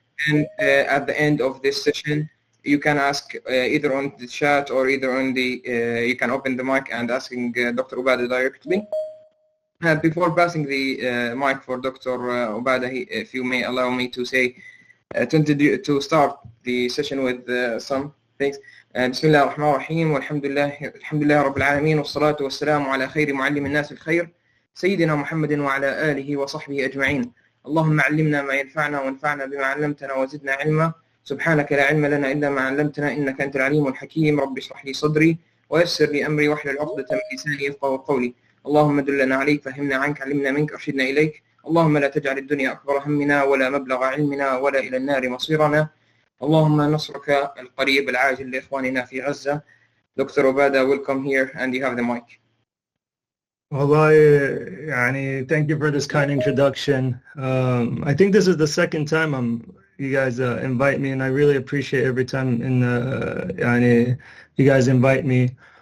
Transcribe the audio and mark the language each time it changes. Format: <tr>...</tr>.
<en>And at the end of this session, you can ask either on the chat or either on the, you can open the mic and asking Dr. Obadah directly. Before passing the mic for Dr. Obadah, if you may allow me to say, to start the session with some things.</en> <ar>بسم الله الرحمن الرحيم والحمد لله رب العالمين والصلاة والسلام على خير معلم الناس الخير سيدنا محمد وعلى آله وصحبه أجمعين. اللهم علمنا ما ينفعنا وانفعنا بما علمتنا وزدنا علما. سبحانك لا علم لنا إلا ما علمتنا إنك أنت العليم الحكيم. رب اشرح لي صدري ويسر لي أمري واحلل عقدة من لساني يفقهوا قولي. اللهم دلنا عليك، فهمنا عنك، علمنا منك، أرشدنا إليك. اللهم لا تجعل الدنيا أكبر همنا ولا مبلغ علمنا ولا إلى النار مصيرنا. اللهم نصرك القريب العاجل لإخواننا في غزة.</ar> <en>Dr. Obadah, welcome here, and you have the mic. Wallahi, yani, thank you for this kind introduction. I think this is the second time you guys invite me, and I really appreciate every time yani, you guys invite me.</en>